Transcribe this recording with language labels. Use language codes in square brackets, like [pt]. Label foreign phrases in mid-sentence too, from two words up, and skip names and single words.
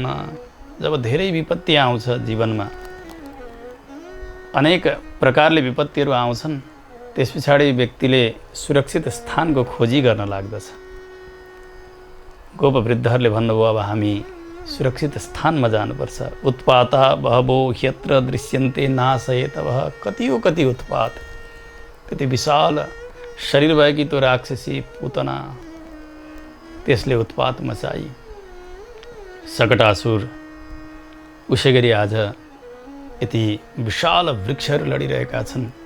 [ne] जब धेरै विपत्ति आउँछ जीवनमा, अनेक प्रकारले विपत्तिहरू आउँछन्, त्यस पछाडि व्यक्तिले सुरक्षित स्थानको खोजी गर्न लाग्दछ। गोपवृद्धहरूले भन्नुभयो अब हामी सुरक्षित स्थानमा जानुपर्छ। [sa] उत्पाता बहवो ह्यत्र दृश्यन्ते नाशयेतवः। [ne] कति उत्पात, त्यति विशाल शरीर भएकी त्यो राक्षसी पुतना, त्यसले उत्पात मचाई। सकटासुर उसै गरी आज यति विशाल वृक्षहरू लडिरहेका छन्।